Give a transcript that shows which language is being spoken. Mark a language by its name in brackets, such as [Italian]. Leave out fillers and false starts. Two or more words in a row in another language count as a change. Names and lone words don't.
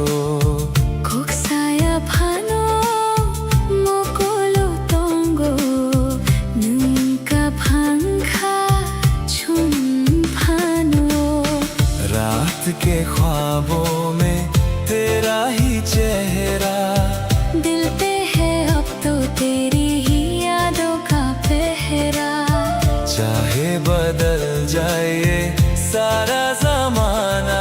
[Kok Borok] Kok saya phano mokolo tongo Nunka phangkha chun phano [Hindi] रात के ख्वाबों में तेरा ही चेहरा दिल पे है अब तो तेरी ही यादों का पहरा चाहे बदल जाए ये सारा जमाना